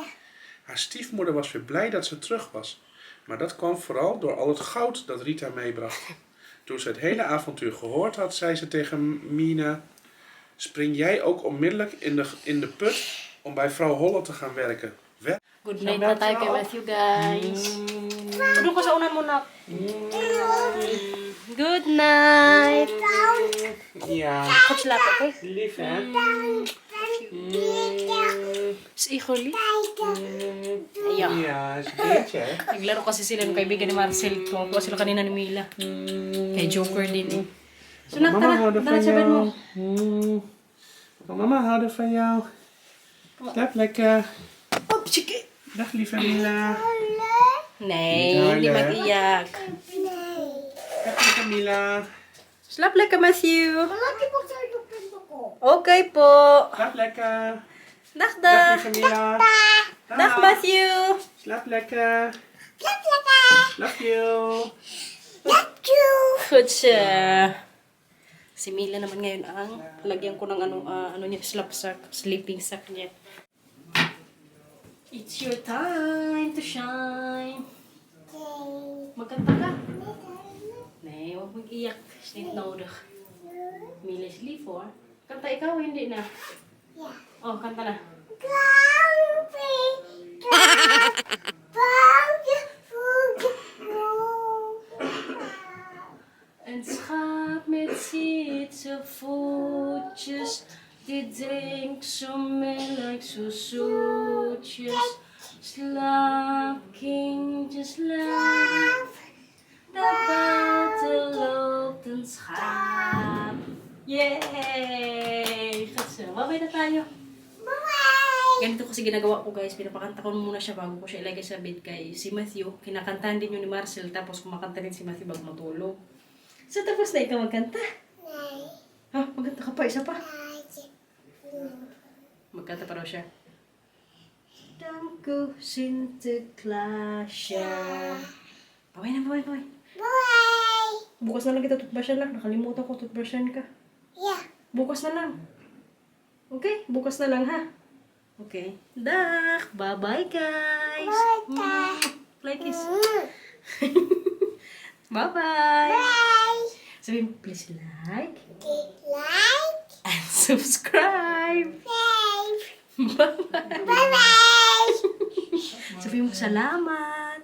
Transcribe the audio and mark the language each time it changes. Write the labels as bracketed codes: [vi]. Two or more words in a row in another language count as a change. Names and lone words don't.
[nl] Haar stiefmoeder was weer blij dat ze terug was, maar dat kwam vooral door al het goud dat Rita meebracht. Toen ze het hele avontuur gehoord had, zei ze tegen Mina, spring jij ook onmiddellijk in de put om bij vrouw Holle te gaan werken. [en] Good night [tl] na tayo kay Matthew, guys. Doon ko sa unan muna. [en] Good night. [nl] Ja, Goed slapen, oké? lief hè? Is Iho lief? Ayaw. Ja, is een beetje hè? [tl] Naglaro kasi sila ng kaibigan ni Marcel. Kumakuha sila kanina ni Mila. Kay Joker din eh. So, nak, tara sa bed mo. [nl] Mama houden van jou. Slaap lekker. [tl] Oh, sige. [nl] Dag lieve Mila. Nee, Niet [tl] hindi [nl] huilen, hè? [tl] mag-iyak. [nl] Dag lieve Mila. Slaap lekker, Matthew. [tl] Malaki po sa yung pinto ko. Okay po. [nl] Slaap lekker. Dag, Dag dag. lieve Mila. Dag, Matthew. Slaap lekker. Lap lapa. [en] Love you. Lap you. [tl] Good siya. Si Mila naman ngayon ang lagyan ko ng ano niya, [en] sleeping sack niya. It's your time to shine. [tl] Magkanta ka. Nee, huwag mag-iyak. [nl] Is niet nodig. Mila is lief hoor. [tl] Kanta ikaw, hindi na. Oh, kanta na. [nl] Een schaap met zietse voetjes, die drinkt zo melk, zo zoetjes. Slaap, kindje, slaap. Daar buiten loopt een schaap. Yay! Goed zo. [tl] Babay na tayo. Ganito kasi ginagawa ko guys, pinapakanta ko muna siya bago ko siya ilagay sa bed kay si Matthew. Kinakantahan din yun ni Marcel, tapos kumakanta rin si Matthew bago matulog. So tapos na ikaw magkanta? Ha? Magkanta ka pa? Isa pa? Magkanta pa raw siya. [nl] Danko Sinterklaasje. [tl] Baway na, baway, baway. Bukas na lang kita toothbrushan lang. Nakalimutan ko toothbrushan ka. Bukas na lang. Okay? Bukas na lang ha? [en] Okay. Dak! Bye-bye guys! Like this. Bye-bye! [tl] Sabi mo, [en] please like and subscribe! Bye-bye! [tl] Sabi mo, salamat!